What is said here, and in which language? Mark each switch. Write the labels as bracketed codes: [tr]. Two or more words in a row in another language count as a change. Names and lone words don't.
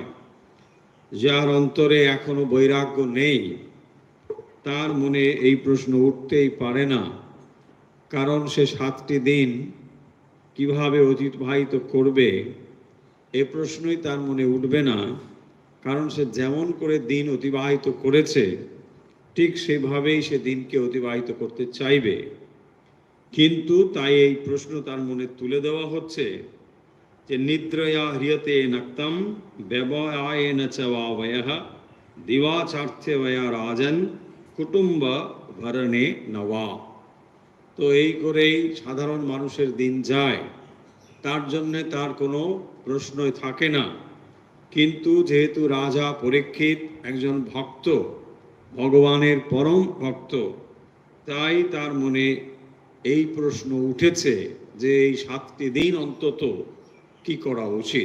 [bn] যার অন্তরে এখনো বৈরাগ্য নেই তার মনে এই প্রশ্ন উঠতেই পারে না, কারণ সে 7টি দিন কিভাবে অতিবাহিত করবে এ প্রশ্নই তার মনে উঠবে না, কারণ সে যেমন করে দিন অতিবাহিত করেছে ঠিক সেভাবেই সে দিনকে অতিবাহিত করতে চাইবে। কিন্তু তাই এই প্রশ্ন তার মনে তুলে দেওয়া হচ্ছে যে [sa] নিদ্রয়া হ্রিয়তে নক্তম ব্যবয়ায়েন চ वा वयः দিবাচার্থে वया রাজন কুটুম্ব ভরণে নওয়া। [bn] তো এই করেই সাধারণ মানুষের দিন যায়, তার জন্যে তার কোনো প্রশ্নই থাকে না। কিন্তু যেহেতু রাজা পরীক্ষিত একজন ভক্ত, ভগবানের পরম ভক্ত, তাই তার মনে এই প্রশ্ন উঠেছে যে এই 7টি দিন অন্তত কি করা উচিত।